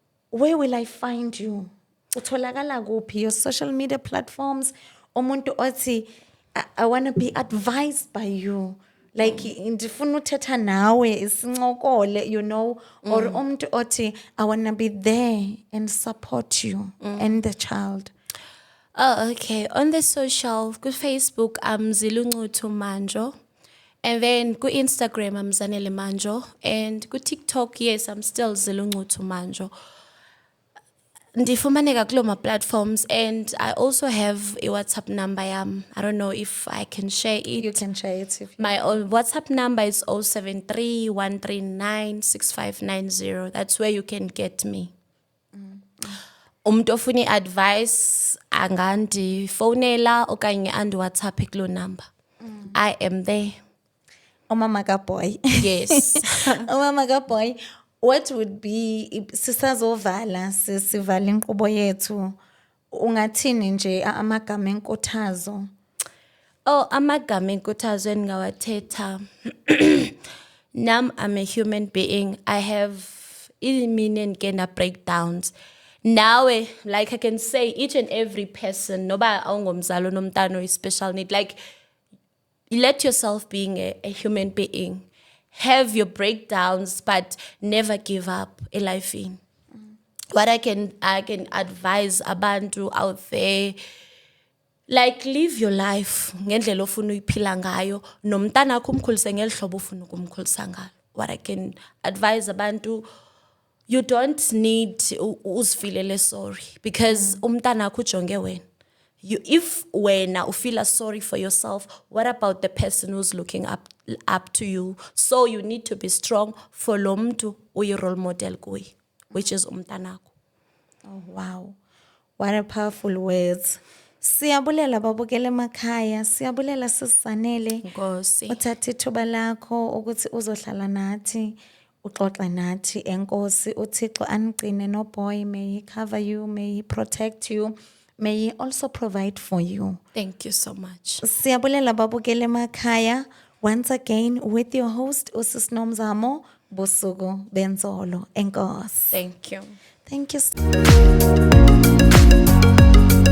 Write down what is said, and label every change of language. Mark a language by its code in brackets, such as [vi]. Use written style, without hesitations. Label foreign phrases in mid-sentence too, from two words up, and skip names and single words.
[en] Where will I find you? [xh] utholakala kuphi, [en] your social media platforms, [xh] umuntu othi [en] I want to be advised by you, like [xh] ndifuna uthetha nawe isincokole, [en] you know, or [xh] umuntu othi [en] I want to be there and support you and the child. Oh, okay. On the social, ku Facebook, I'm Zilungutu Manjo. And then ku Instagram, I'm Zanele Manjo. And ku TikTok, yes, I'm still Zilungutu Manjo. [xh] Ndifumaneka kulo ma platforms, [en] and I also have a WhatsApp number. I don't know if I can share it. You can share it if you My WhatsApp number is 073 139 6590. That's where you can get me. [xh] Umuntu ofuna advice angandifonela okanye andi WhatsApp kulo number. [en] I am there. [xh] Umama kaBoy. [en] Yes. [xh] Umama kaBoy, [en] what would be [xh] sisazovala sisivala inkqubo yethu, ungathini nje amagama enkuthazo? Oh, amagama enkuthazo engawathetha. Nam, [en] I'm a human being. I have imminent gender breakdowns. Now, like I can say, each and every person, [xh] noba awungomzali nomntana [en] with special need, like, let yourself being a human being. Have your breakdowns, but never give up a life in. What I can advise [xh] abantu [en] out there, like, live your life [xh] ngendlela ofuna uyiphila ngayo, nomntana akho umkhulise ngelihlobo ofuna ukumkhulisa ngalo. [en] What I can advise abantu, you don't need uzifilele sorry, because [xh] umntana akho ujonge wena. [en] If [xh] wena ufeel [en] sorry for yourself, what about the person who's looking up to you? So you need to be strong for [xh] lo mntu uyi [en] role model kuye, which is umntanakho. Oh wow, what a powerful words. [xh] Siyabulela babukele emakhaya, siyabulela sisisanele. Nkosi. Uthathe ithuba lakho ukuthi uzohlala nathi, uxoxe nathi. Enkosi, uThixo anigcine noBoy, [en] may he cover you, may he protect you, may he also provide for you. Thank you so much. [xh] Siyabulela babukele emakhaya, [en] once again with your host Usis Nomzamo Busuku Benzolo. Enkosi. Thank you. Thank you.